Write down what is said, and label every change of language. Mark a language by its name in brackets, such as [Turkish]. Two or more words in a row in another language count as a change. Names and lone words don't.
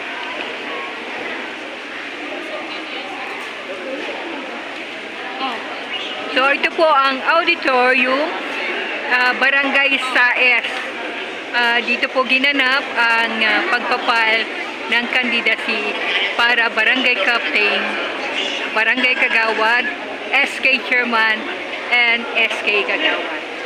[Filipino] So, ito po ang auditorium, Barangay Saes. Dito po ginanap ang pagpapal ng candidacy para Barangay Captain, Barangay Kagawad, SK Chairman, and SK Kagawad.